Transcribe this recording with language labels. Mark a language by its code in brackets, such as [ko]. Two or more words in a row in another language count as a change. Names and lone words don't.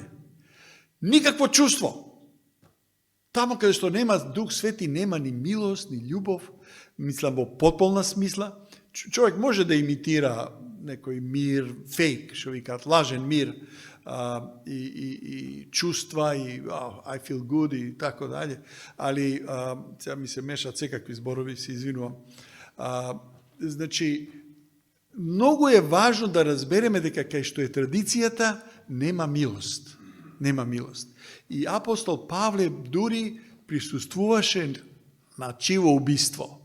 [mk] Никакво чувство. Тамо каде што нема Дух Свети, нема ни милост, ни љубов, мислам во потполна смисла. Човек може да имитира некој мир, фейк, што викаат, лажен мир, и чувства, и [en] I feel good, [sr] и тако далje. [mk] Али, сега ми се мешат секакви зборови, се извинувам. Значи, многу е важно да разбереме дека кај што е традицијата, нема милост. Нема милост. И апостол Павле дури присуствуваше на чиво убиство?